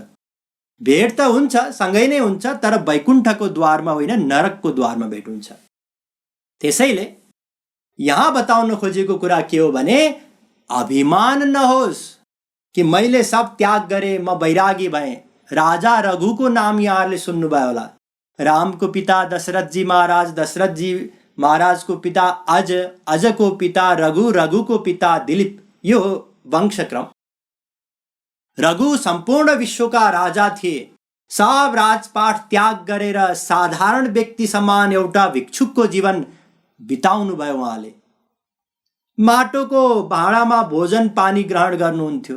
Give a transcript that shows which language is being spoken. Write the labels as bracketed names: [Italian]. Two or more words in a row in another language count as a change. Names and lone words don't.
[Nepali] भेट त हुन्छ, सँगै नै हुन्छ, तर वैकुण्ठको द्वारमा होइन, नरकको द्वारमा भेट हुन्छ। त्यसैले यहाँ बताउन खोजेको कुरा के हो भने, अभिमान नहोस् कि मैले सब त्याग गरेँ, म वैरागी भएँ। राजा रघुको नाम यहाँहरूले सुन्नुभयो होला। रामको पिता दशरथजी महाराज, दशरथजी महाराजको पिता अज, अजको पिता रघु, रघुको पिता दिलीप। यो हो वंशक्रम। रघु सम्पूर्ण विश्वका राजा थिए। सब राजपाट त्याग गरेर साधारण व्यक्ति समान एउटा भिक्षुकको जीवन बिताउनु भयो उहाँले। माटोको भाँडामा भोजन पानी ग्रहण गर्नुहुन्थ्यो।